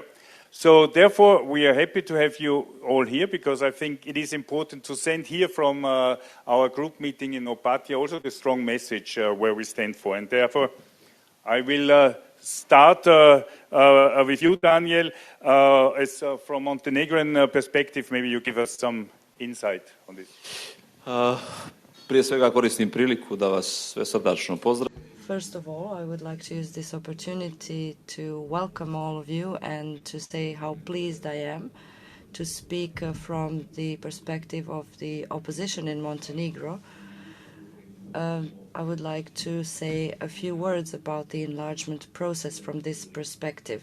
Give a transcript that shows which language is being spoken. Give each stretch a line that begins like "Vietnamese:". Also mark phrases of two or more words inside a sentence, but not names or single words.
English: So therefore, we are happy to have you all here, because I think it is important to send here from our group meeting in Opatija also the strong message where we stand for. And therefore, I will start with you, Daniel. As from Montenegrin perspective, maybe you give us some insight on this.
Croatian: Prije svega koristim priliku da vas sve srdačno pozdravim.
English: First of all, I would like to use this opportunity to welcome all of you and to say how pleased I am to speak from the perspective of the opposition in Montenegro. I would like to say a few words about the enlargement process from this perspective.